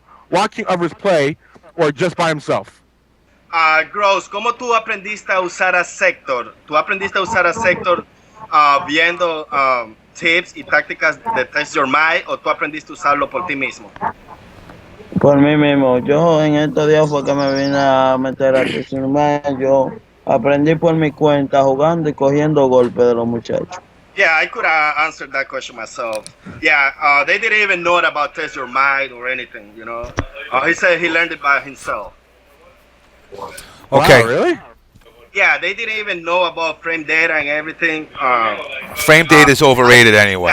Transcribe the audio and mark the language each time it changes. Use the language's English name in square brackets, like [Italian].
[English] Watching others play or just by himself? [Spanish] Gross, ¿cómo tú aprendiste a usar a Sector? ¿Tú aprendiste a usar a Sector viendo tips y tácticas de Test Your Mind o tú aprendiste a usarlo por ti mismo? Por mí mismo. Yo en estos días fue que me vine a meter a Test Your Mind. Yo aprendí por mi cuenta jugando y cogiendo golpes de los muchachos. [English] Yeah, I could answer that question myself. Yeah, they didn't even know about Test Your Mind or anything, you know. He said he learned it by himself. Okay. Wow, really? Yeah, they didn't even know about frame data and everything. Frame data is overrated anyway.